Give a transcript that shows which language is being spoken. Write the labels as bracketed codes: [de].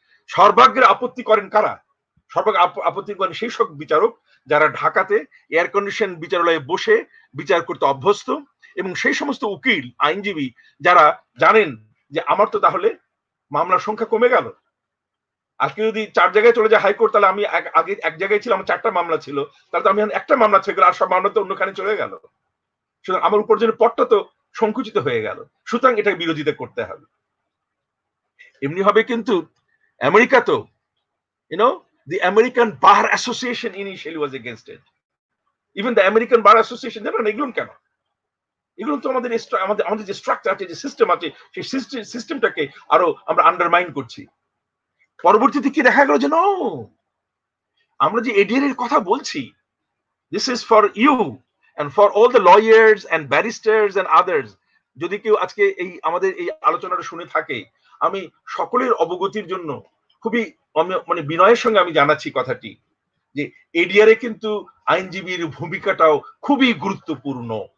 [bn] সর্বাগ্রে আপত্তি করেন কারা? আপত্তি করেন সেই সব বিচারক যারা ঢাকাতে এয়ার কন্ডিশন বিচারালয়ে বসে বিচার করতে অভ্যস্ত, এবং সেই সমস্ত উকিল আইনজীবী যারা জানেন যে আমার তো তাহলে মামলার সংখ্যা কমে গেল। আজকে যদি 4 জায়গায় চলে যায় হাইকোর্ট, তাহলে আমি আগে 1 জায়গায় ছিলাম, আমার 4টা মামলা ছিল, তাহলে তো আমি একটা মামলা থেকে আর সব মামলা তো অন্যখানে চলে গেল। সুতরাং আমার উপার্জনের পথটা তো সংকুচিত হয়ে গেল। সুতরাং এটা বিরোধিতা করতে হবে। এমনি হবে কিন্তু আমেরিকা তো [en] the American Bar Association initially was against it. Even the American Bar Association [bn] জানেন না এগুলো কেন? এগুলো তো আমাদের আমাদের যে স্ট্রাকচার আছে, যে সিস্টেম আছে, সেই সিস্টেমটাকে আরো আমরা আন্ডারমাইন করছি। পরবর্তীতে কি দেখা গেল যে নো, আমরা যে এডিআর এর কথা বলছি, [en] this is for you and for all the lawyers and barristers and others, [bn] যদি কেউ আজকে এই আমাদের এই আলোচনাটা শুনে থাকে, আমি সকলের অবগতির জন্য খুবই মানে বিনয়ের সঙ্গে আমি জানাচ্ছি কথাটি, যে এডিআর এ কিন্তু আইনজীবীর ভূমিকাটাও খুবই গুরুত্বপূর্ণ।